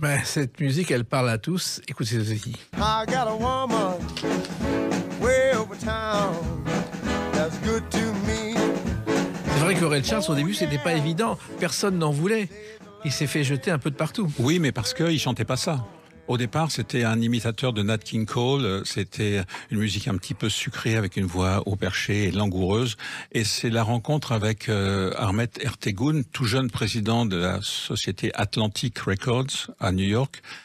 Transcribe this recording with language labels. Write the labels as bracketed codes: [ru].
[fr] Ben, cette musique, elle parle à tous, écoutez ceci. [en] I got a woman way over town that's good to me. [fr] C'est vrai que Ray Charles, au début, c'était pas évident. Personne n'en voulait. Il s'est fait jeter un peu de partout. Oui, mais parce qu'il chantait pas ça. Au départ, c'était un imitateur de Nat King Cole. C'était une musique un petit peu sucrée avec une voix haut perché et langoureuse. Et c'est la rencontre avec Ahmet Ertegun, tout jeune président de la société Atlantic Records à New York.